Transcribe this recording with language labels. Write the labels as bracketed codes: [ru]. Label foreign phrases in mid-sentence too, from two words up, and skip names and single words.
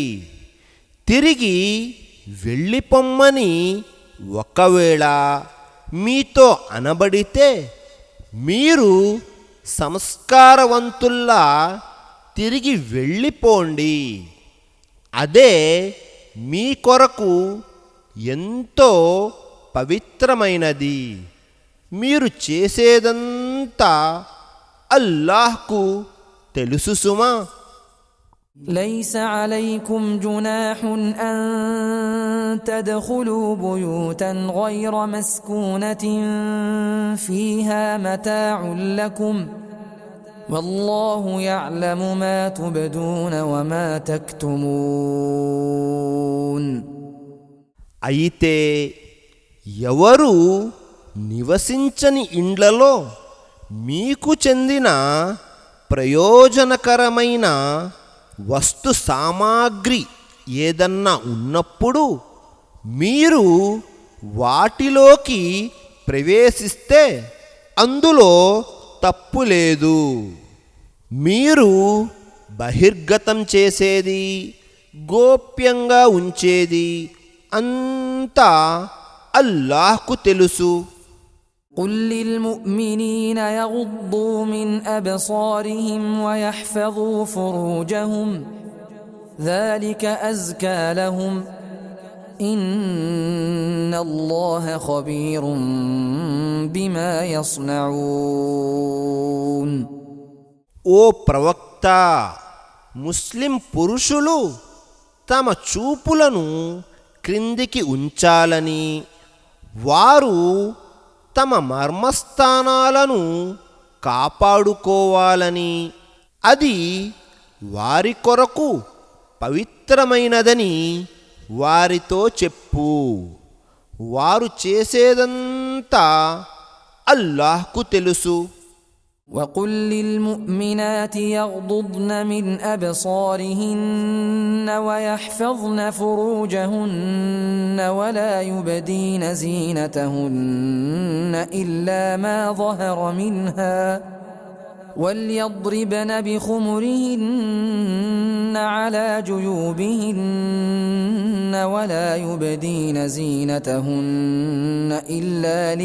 [te] తిరిగి వెళ్ళిపొమ్మని ఒకవేళ మీతో అనబడితే మీరు సంస్కారవంతుల్లా తిరిగి వెళ్ళిపోండి. అదే మీ కొరకు ఎంతో పవిత్రమైనది. మీరు చేసేదంతా అల్లాహ్కు తెలుసు సుమా. [ar] ليس عليكم جناح أن تدخلوا بيوتا غير مسكونة فيها متاع لكم والله يعلم ما تبدون وما تكتمون. [te] అయితే ఎవరు నివసించని ఇండ్లలో మీకు చెందిన ప్రయోజనకరమైన వస్తు సామాగ్రి ఏదన్నా ఉన్నప్పుడు మీరు వాటిలోకి ప్రవేశిస్తే అందులో తప్పు లేదు. మీరు బహిర్గతం చేసేది, గోప్యంగా ఉంచేది అంతా అల్లాహ్కు తెలుసు. [ar] قل للمؤمنين يغضوا من أبصارهم ويحفظوا فروجهم ذلك أزكى لهم إن الله خبير بما يصنعون. [te] ఓ ప్రవక్త, ముస్లిం పురుషులు తమ చూపులను క్రిందికి ఉంచాలని, వారు తమ మర్మస్థానాలను కాపాడుకోవాలని, అది వారి కొరకు పవిత్రమైనదని వారితో చెప్పు. వారు చేసేదంతా అల్లాహ్కు తెలుసు. [ar] وقل للمؤمنات يغضضن من أبصارهن ويحفظن فروجهن ولا يبدين زينتهن إلا ما ظهر منها وليضربن بخمرهن على جيوبهن ولا يبدين زينتهن إلا